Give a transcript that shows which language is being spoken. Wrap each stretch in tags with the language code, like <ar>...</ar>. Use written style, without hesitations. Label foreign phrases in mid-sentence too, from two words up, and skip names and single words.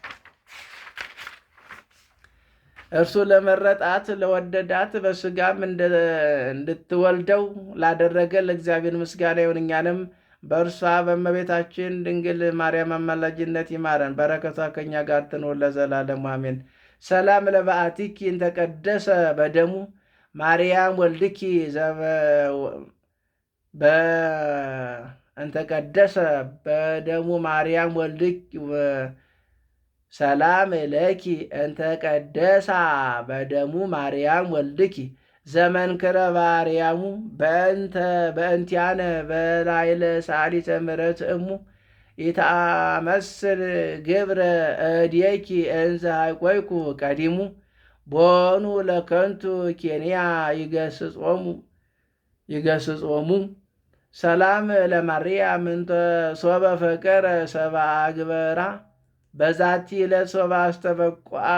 <am>እርሱ ለመረጣት ለወደዳት በሥጋም እንድትወልደው ላደረገ ለእግዚአብሔር ምስጋና ይሁን። እኛንም በእርሷ በእመቤታችን ድንግል ማርያም አማላጅነት ይማረን፣ በረከቷ ከእኛ ጋር ትኑር ለዘላለሙ አሜን።</am> <gez>ሰላም ለበአቲኪ እንተቀደሰ በደሙ ማርያም ወልድኪ እንተቀደሰ በደሙ ማርያም ወልድኪ ሰላም ለኪ እንተቀደሳ በደሙ ማርያም ወልድኪ ዘመንክረ ባርያሙ በእንቲአነ በላይለ ሳሊተ ምሕረት እሙ ኢታመስል ግብረ እዴኪ እንዘ ኀቆይኩ ቀዲሙ ቦኑ ለከንቱ ኬንያ ይገስጾሙ ሰላም ለማርያም እንተ ሶበ ፈቀረ ሰብአ ግበራ በዛቲ ዕለት ሶበ አስተበቁዓ</gez>